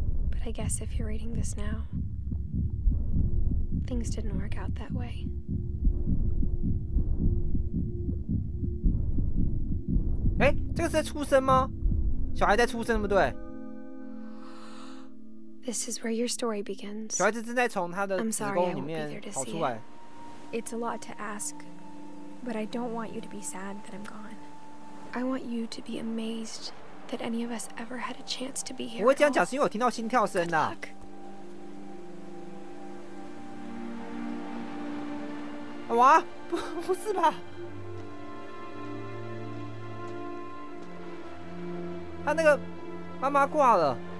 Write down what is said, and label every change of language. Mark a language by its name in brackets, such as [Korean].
[English] But I guess if you're reading this now, things didn't work out that way. [Chinese] Eh, 这个是在出生吗？小孩在出生，对不对？ [English] This is where your story begins. [Chinese] 小孩子正在从他的子宫里面跑出来。 [English] It's a lot to ask, but I don't want you to be sad that I'm gone. I want you to be amazed that any of us ever had a chance to be here. [Chinese] 我会这样讲是因为我听到心跳声啦。哇，不是吧？他那个妈妈挂了。